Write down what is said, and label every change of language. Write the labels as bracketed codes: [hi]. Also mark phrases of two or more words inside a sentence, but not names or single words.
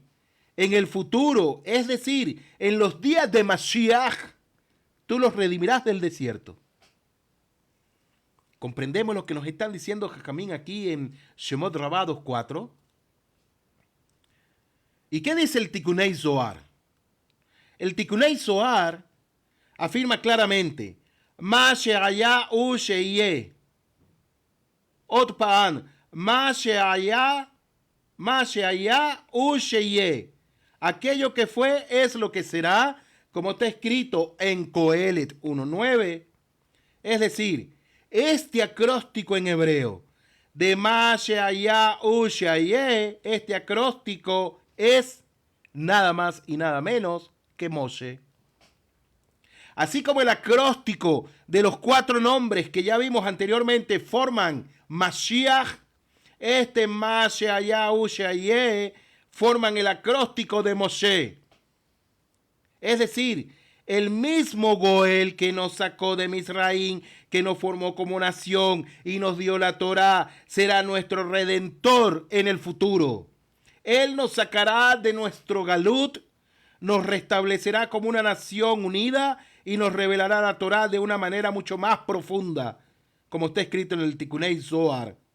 [es] En el futuro, es decir, en los días de Mashiach, tú los redimirás del desierto. ¿Comprendemos lo que nos están diciendo Jajamín aquí en Shemot Rabá 2:4? ¿Y qué dice el Tikunei Zohar? El Tikunei Zohar afirma claramente, [he] מה שהיה הוא שיהיה. אות פאן, מה שהיה הוא שיהיה. [es] Aquello que fue es lo que será, como está escrito en Coelet 1:9. Es decir, este acróstico en hebreo de [he] מה שהיה הוא שיהיה, [es] este acróstico es nada más y nada menos que Moshe. Así como el acróstico de los 4 nombres que ya vimos anteriormente forman Mashiach, este [he] מה שהיה הוא שיהיה [es] forman el acróstico de Moshe. Es decir, el mismo Goel que nos sacó de Misraín, que nos formó como nación y nos dio la Torá, será nuestro redentor en el futuro. Él nos sacará de nuestro galut, nos restablecerá como una nación unida y nos revelará la Torá de una manera mucho más profunda, como está escrito en el Tikunei Zohar.